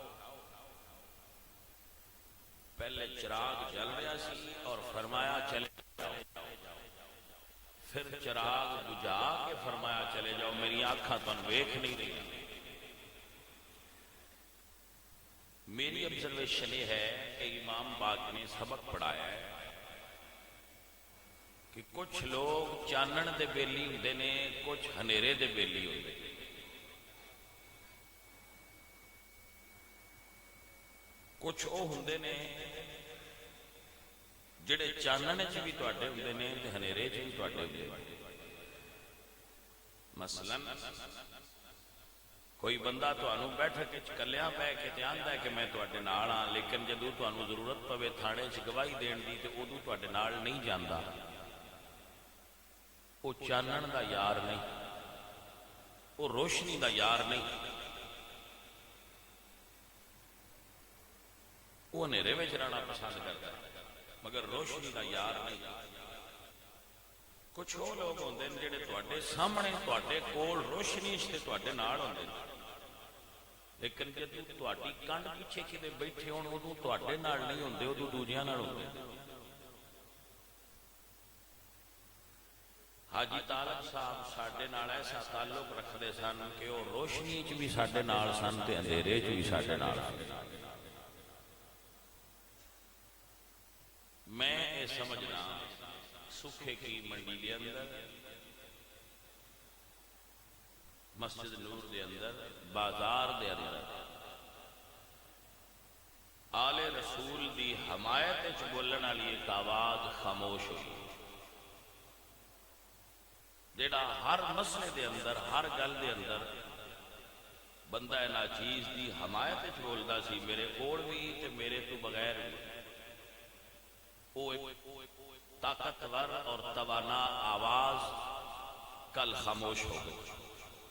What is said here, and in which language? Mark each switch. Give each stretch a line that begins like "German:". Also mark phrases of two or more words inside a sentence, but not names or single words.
Punjabi: پہلے چراغ جل رہا سی اور فرمایا چلے جاؤ، پھر چراغ بجھا کے فرمایا چلے جاؤ، میری آنکھاں تم ویکھ نہیں رہی۔ میری آبزرویشن یہ ہے کہ امام پاک نے سبق پڑھایا ہے کہ کچھ لوگ چانن دے بیلی ہوندے نے، کچھ ہنیرے دے بیلی ہوندے نے۔ کچھ وہ ہوندے نے جڑے چانن چ بھی تواڈے ہوندے نے تے ہنیرے چ بھی تواڈے ہوندے نے۔ مثلا کوئی بندہ تانوں بیٹھک وچ کلیاں پے کے تے آندا ہے کہ میں تواڈے نال ہاں، لیکن جدوں تانوں ضرورت پوے تھانے چ گواہی دین دی تے ادوں تواڈے نال نہیں جاندا۔ وہ چانن دا یار نہیں، وہ روشنی دا یار نہیں، وہ ہنیرے وچ رہنا
Urdu: پسند کرتا ہے
Punjabi: مگر روشنی دا یار نہیں۔ کچھ وہ لوگ ہوندے نے جڑے تواڈے سامنے تواڈے کول روشنی تے تواڈے نال ہوندے نے، لیکن جدوں تواڈی کنڈ پیچھے کتے بیٹھے ہون ادوں تواڈے نال نہیں ہوندے، ادوں دوجیاں نال ہوندے۔ حاجی طالب صاحب ساڈے نال
Urdu: ایسا تعلق رکھتے
Punjabi: سن کہ وہ روشنی چ بھی ساڈے نال سن تے اندھیرے چ بھی ساڈے نال سن۔ میں یہ سمجھنا سکھے کی منڈی دے اندر، مسجد نور دے اندر، بازار دے اندر آل رسول دی حمایت وچ بولن والی ایک آواز خاموش ہوئی، جیڑا ہر مسئلے دے اندر، ہر گل دے اندر بندہ ناچیز دی حمایت وچ بولدا سی، میرے کول بھی تے میرے تو بغیر بھی۔
Urdu: وہ ایک طاقتور اور توانا آواز کل خاموش ہو گئی۔